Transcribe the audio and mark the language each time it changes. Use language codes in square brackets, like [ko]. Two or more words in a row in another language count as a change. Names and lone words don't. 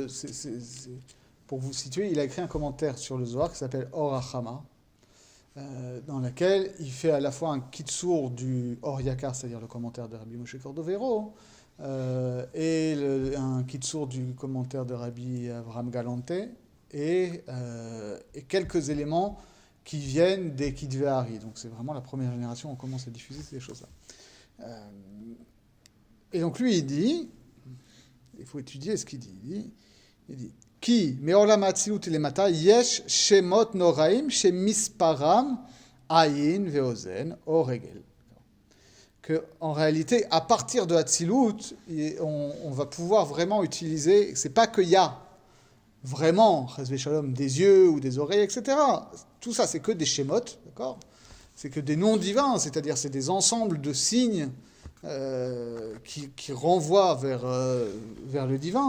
[fr] pour vous situer, il a écrit un commentaire sur le Zohar qui s'appelle [he] Or HaChama, [fr] dans lequel il fait à la fois un kitsour du Or Yakar, c'est-à-dire le commentaire de Rabbi Moshe Cordovero, et un kitsour du commentaire de Rabbi Avraham Galante, et quelques éléments qui viennent des Kitvei Ari. Donc c'est vraiment la première génération où on commence à diffuser ces choses-là. Et donc lui, il dit, il faut étudier ce qu'il dit, il dit [he] כי מעולם האצילות למטה יש שמות נוראים שמספרם עין ואוזן או רגל. [fr] Que en réalité, à partir de Hatzilut, on va pouvoir vraiment utiliser. C'est pas qu'il y a vraiment, [he] חס ושלום, [fr] des yeux ou des oreilles, etc. Tout ça, c'est que des shemot, d'accord. C'est que des noms divins, c'est-à-dire c'est des ensembles de signes qui renvoient vers le divin.